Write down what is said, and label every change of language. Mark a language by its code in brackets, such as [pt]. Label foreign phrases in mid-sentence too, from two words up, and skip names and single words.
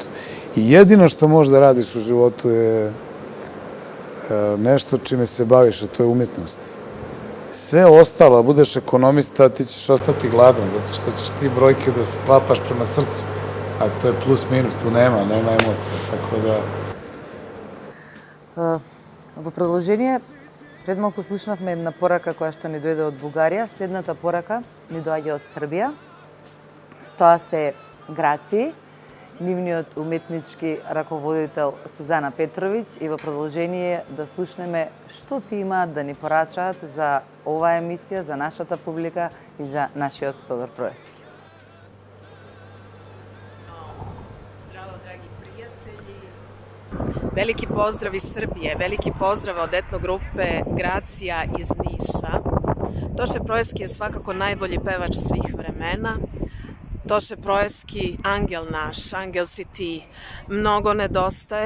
[sr] I jedino što možeš da radiš u životu je nešto čime se baviš, a to je umjetnost. Sve ostalo, budeš ekonomista, ti ćeš ostati gladan, zato što ćeš ti brojke da sklapaš prema srcu. A to je plus minus, tu nema emocija, tako da... [mk] Во продолжение, пред малку слушнавме една порака која што ни дојде од Бугарија. Следната порака ни доаѓа од Србија. Тоа се Граци, нивниот уметнички раководител Сузана Петровиќ, и во продолжение да слушнеме што ти имаат да ни порачаат за оваа емисија, за нашата публика и за нашиот Тодор Проевски. [sr] Veliki pozdrav iz Srbije, veliki pozdrav od etno grupe Gracija iz Niša. Toše Proevski je svakako najbolji pevač svih vremena. Toše Proevski, angel naš, angel si ti, mnogo nedostaje.